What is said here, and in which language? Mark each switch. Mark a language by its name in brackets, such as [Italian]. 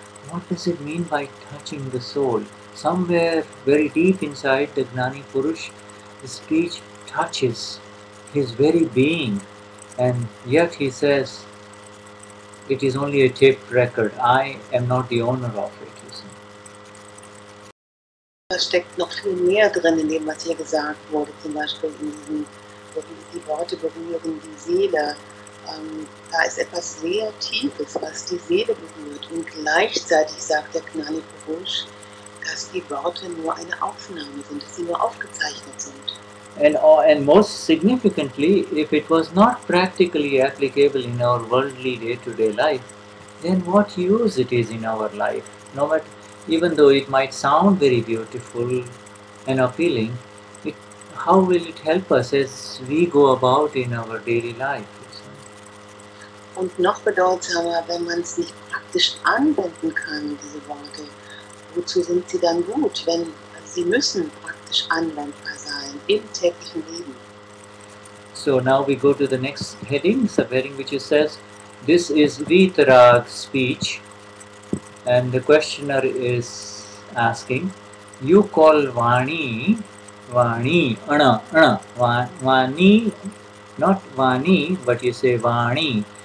[English] What does it mean by touching the soul? Somewhere very deep inside the Gnani Purush, the speech touches his very being, and yet he says, it is only a taped record. I am not the owner of it. You see. [German] Da steckt noch viel mehr drin in dem, was hier gesagt wurde. Zum Beispiel die Worte berühren die Seele. Da ist etwas sehr Tiefes, was die Seele berührt. Und gleichzeitig sagt der Gnani Purush, dass die Worte nur eine Aufnahme sind, dass sie nur aufgezeichnet sind. [English] And most significantly, if it was not practically applicable in our worldly day-to-day life, then what use it is in our life? No matter, even though it might sound very beautiful and appealing, how will it help us as we go about in our daily life? [German] Und noch bedeutsamer, wenn man es nicht praktisch anwenden kann, diese Worte, wozu sind sie dann gut? Sie müssen praktisch anwendbar sein im täglichen Leben. [English] So now we go to the next heading, subheading, which says, this is Vitarag's speech, and the questioner is asking, you call Vani, Vani, not Vani, but you say Vani.